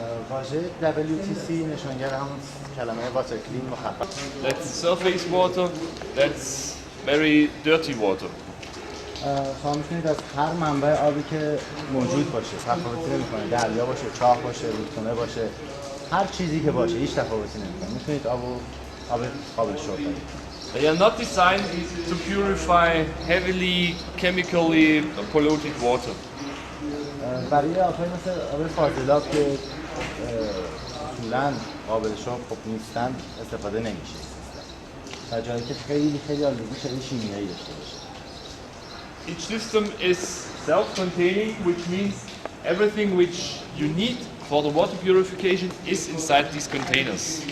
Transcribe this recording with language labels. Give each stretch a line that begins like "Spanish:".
Persian: واژه WTC نشانگر همون کلمه
English: water clean
Persian: مخفف.
English: That's surface water, that's very dirty water.
Persian: شما میتونید از هر منبع آبی که موجود باشه تفاوتی نمیکنه، دریا باشه، چاه باشه، رودخونه باشه، هر چیزی که باشه هیچ تفاوتی نمیکنه، میتونید آب قابل شرب کنید.
English: They are not designed to purify heavily chemically polluted water.
Persian: برای آب‌های مثل آب فاضلاب که اصولاً قابل شرب خب نیستن استفاده نمیشه در جایی که خیلی آلودگی شیمیایی داشته باشه.
English: Each system is self-containing, which means everything which you need for the water purification is inside these containers.